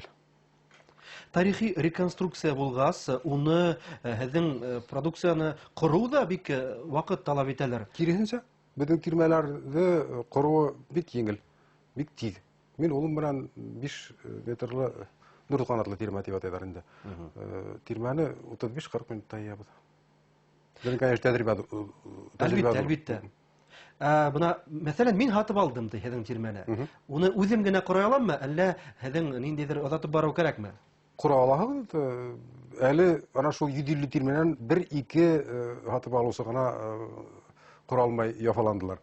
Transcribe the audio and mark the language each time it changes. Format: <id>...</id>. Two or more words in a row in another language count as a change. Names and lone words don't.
<tt>Тарихи реконструкция булгас, уны һезнең продукцияны кору да бик вакыт талап итәләр. Киресенчә, безнең тирмәләрне кору бик еңел, бик тиз. Мин улым белән 5 метрлы Дүрт канатлы тирмә дип атайлар инде. Тирмәне 35-40 минутта ябыз. Безнең, конечно,</tt> <ba>Әлбиттә. Бuna, мәсәлән, мин һатып алдым ди һеҙҙең тирмәне. Уны үҙем генә ҡорой аламмы, әллә һеҙҙең ниндәйҙер оҙатып барыу кәрәкме?</ba> <tt>Кура алаһығыҙ. Әле ана шул 150 тирмәнән 1-2 һатып алыусы гына кура алмай яфаландылар.</tt>